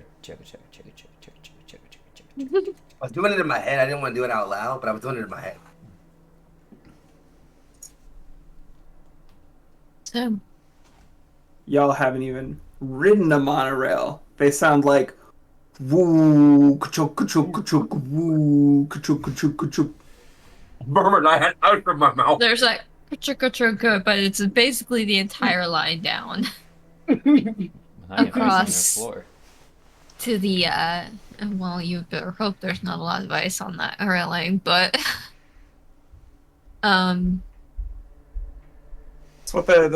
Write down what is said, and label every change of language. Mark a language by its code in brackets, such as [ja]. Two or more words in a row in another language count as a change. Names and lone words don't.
[en] Chugga, chugga, chugga, chugga, chugga, chugga, chugga, chugga, chugga. I was doing it in my head. I didn't want to do it out loud, but I was doing it in my head. So, Y'all haven't even ridden a monorail. They sound like woo, ka-chuk, ka-chuk, ka-chuk, woo, ka-chuk, ka-chuk, ka-chuk. Murmur and I had out from my mouth. there's like, but it's basically the entire line down Well, now you have ice on your Across. floor. to the, well, you better hope there's not a lot of ice on that railing, but, That's what the